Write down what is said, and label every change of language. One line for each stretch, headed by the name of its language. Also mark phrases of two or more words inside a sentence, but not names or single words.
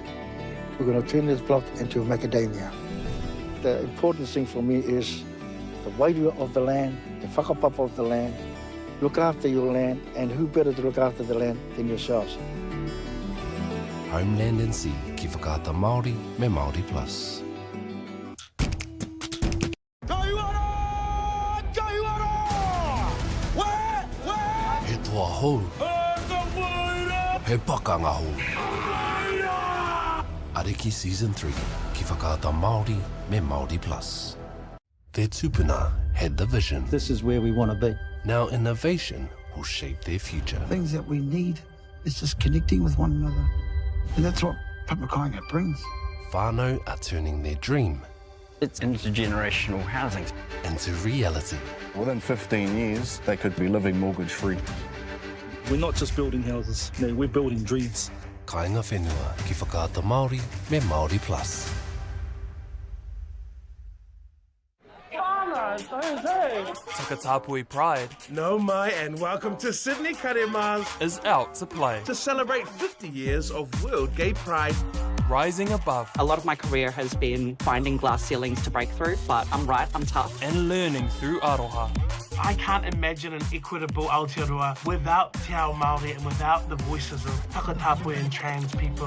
English: We're going to turn this block into macadamia. The important thing for me is the value of the land, the whakapapa of the land. Look after your land, and who better to look after the land than yourselves? Homeland and Sea,
Māori: Ki whakaata Māori, me Māori Plus. He toa hou. He pakanga hou. Ariki Season 3, Ki whakaata Māori, me Māori Plus.
English: Their tupuna had the vision. This is where we want to be. Now innovation will shape their future. Things that we need is just connecting with one another. And that's what Papakainga brings. Whānau are turning their dream It's intergenerational housing into reality. Within 15 years, they could be living mortgage-free. We're not just building houses, no, we're building dreams.
Māori: Kāinga whenua, Ki whakaata Māori, me Māori Plus.
English: Takatapui pride
Māori: No mai and welcome to Sydney Carmel
English: is out to play to celebrate 50 years of World Gay Pride. rising above A lot of my career has been finding glass ceilings to break through, but I'm right, I'm tough. and learning through aroha. I can't imagine an equitable Aotearoa without
Māori: Te Ao Māori
English: and without the voices of Takatapui and trans people.